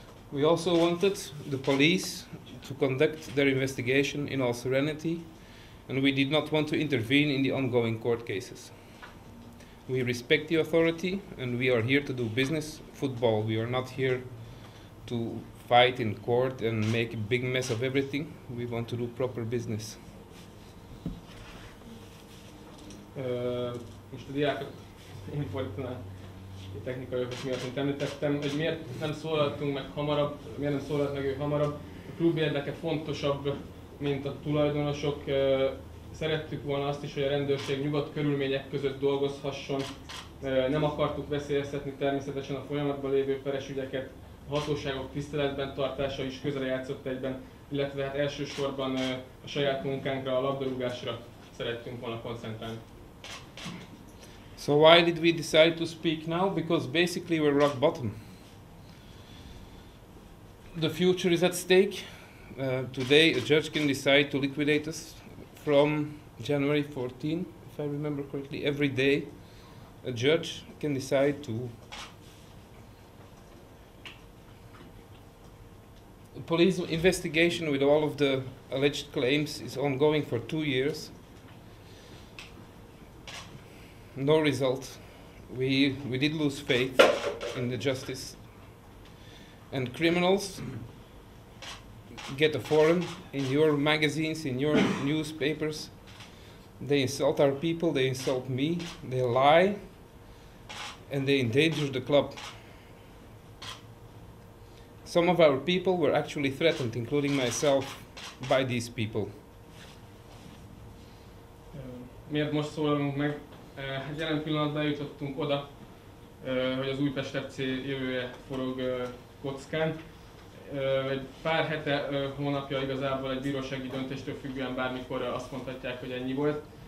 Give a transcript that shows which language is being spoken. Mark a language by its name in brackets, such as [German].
[English] We also wanted the police to conduct their investigation in all serenity, and we did not want to intervene in the ongoing court cases. We respect the authority, and we are here to do business, football. We are not here to fight in court and make a big mess of everything. We want to do proper business. [Hungarian] Most a diákok, én fordítanám a technikai okok miatt, mint említettem, hogy miért nem szólaltunk meg hamarabb, miért nem szólalt meg ő hamarabb. A klub érdeke fontosabb, mint a tulajdonosok. Szerettük volna azt is, hogy a rendőrség nyugodt körülmények között dolgozhasson. Nem akartuk veszélyeztetni természetesen a folyamatban lévő peres ügyeket. A hatóságok tiszteletben tartása is közre játszott egyben, illetve hát elsősorban a saját munkánkra, a labdarúgásra szerettünk volna koncentrálni. [English] So why did we decide to speak now? Because basically we're rock bottom. The future is at stake. Today a judge can decide to liquidate us from January 14, if I remember correctly. Every day a judge can decide to. The police investigation with all of the alleged claims is ongoing for 2 years. No result. We did lose faith in the justice. And criminals get a forum in your magazines, in your newspapers. They insult our people, they insult me, they lie, and they endanger the club. Some of our people were actually threatened, including myself, by these people. [Hungarian] Miért most szólalunk meg? Jelen pillanatban eljutottunk oda, hogy az Újpest FC jövője forog kockán. Egy pár hete, hónapja igazából egy bírósági döntéstől függően bármikor azt mondhatják, hogy ennyi volt.